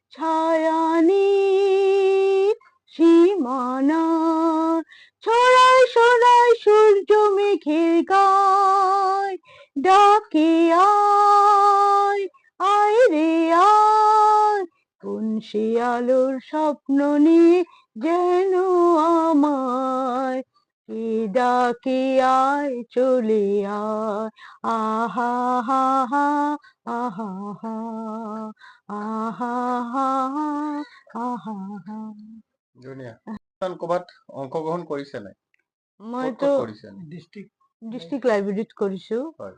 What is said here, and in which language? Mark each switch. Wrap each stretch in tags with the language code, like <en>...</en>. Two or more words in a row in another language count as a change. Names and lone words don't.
<bn>ছায়ানীল সীমানা ছড়ায় ছড়ায় সূর্য মেঘের গায়, ডাকে আয় আয় রে আয়, কোন সে আলোর স্বপ্ন নিয়ে যেন আমায় কে ডাকে আয় চলে আয়, আহা হা হা আহা হা আহা হা আহা হা।</bn> <as>ধুনীয়া। ক'ৰবাত অংশগ্ৰহণ কৰিছে নাই? মইতো কৰিছে নাই? ডিষ্ট্ৰিক্ট লাইব্ৰেৰীত কৰিছো, হয়।</as>